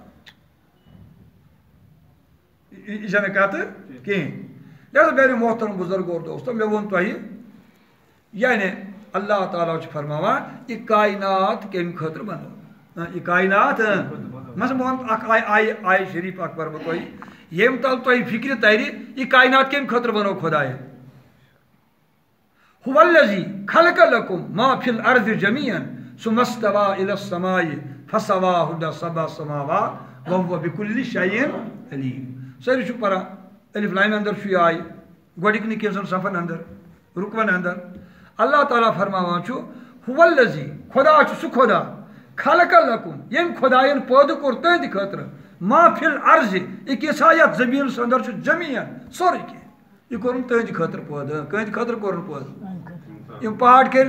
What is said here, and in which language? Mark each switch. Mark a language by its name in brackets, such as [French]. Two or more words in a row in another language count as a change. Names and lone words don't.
[Kashmiri] یہِ چھنہٕ کتھٕ کِہیٖنۍ لہذا میٛانیو محترم بُزرگو اور دوستو مےٚ ووٚن تۄہہِ یعنی اللہ تعالیٰ چھُ فرماوان یہِ کاینات کمہِ خٲطرٕ بنوو یہِ کاینات مان بہٕ ونہٕ اکھ آیہِ شریٖف اکھ پرٕ بہٕ تۄہہِ ییٚمہِ تل تۄہہِ فِکرِ ترِ یہِ کاینات کمہِ خٲطرٕ بنوو خۄداین [Arabic] هو الذی خلق لکم ما فی الارض جمیعا ثم استوى الى السماء فسواهن سبع سماوات وهو بكل شيء علیم [Kashmiri] سٲری چھُ پران الف لامہِ اندر چھُ یہِ آیہِ گۄڈٕنِکۍ کینٛژن صفن اندر رُکون اندر اللہ تعالیٰ فرماوان چھُ [Arabic] هو الذی [Kashmiri] خۄدا چھُ سُہ خۄدا [Arabic] خلق لکم [Kashmiri] ییٚمۍ خۄداین پٲدٕ کوٚر تُہنٛدِ خٲطرٕ [Arabic] ما فی الارض [Kashmiri] یہِ کیٛاہ یتھ زمیٖنس اندر چھُ جمیٖن سورُے کینٛہہ یہِ کوٚرُن تُہنٛدِ خٲطرٕ پٲدٕ کٕہٕنٛدِ خٲطرٕ کوٚرُن پٲدٕ یِم پہاڑ کٔرِنۍ